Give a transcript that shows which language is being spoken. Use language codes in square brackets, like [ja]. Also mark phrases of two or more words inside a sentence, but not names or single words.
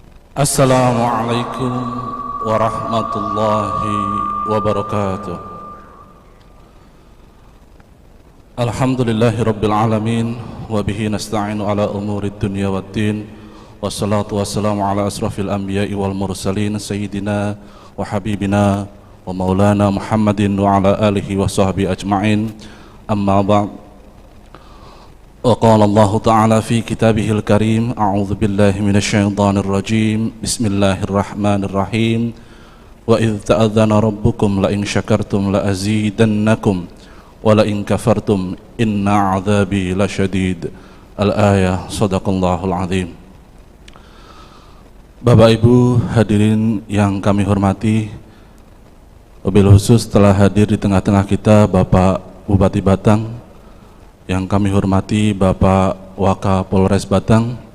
[ar] السلام عليكم ورحمة الله وبركاته. الحمد لله رب العالمين, وبه نستعين على أمور الدنيا والدين والصلاة والسلام على أشرف الأنبياء والمرسلين سيدنا وحبيبنا ومولانا محمد وعلى آله وصحبه أجمعين. أما بعد. وقال الله تعالى في كتابه الكريم أعوذ بالله من الشيطان الرجيم بسم الله الرحمن الرحيم. وإذ تأذن ربكم لئن شكرتم لأزيدنكم ولئن كفرتم إن عذابي لشديد. الآية صدق الله العظيم. [id] Bapak Ibu hadirin yang kami hormati, [ar] وبالخصوص [id] telah hadir di tengah-tengah kita Bapak Bupati Batang, yang kami hormati Bapak Wakapolres Batang.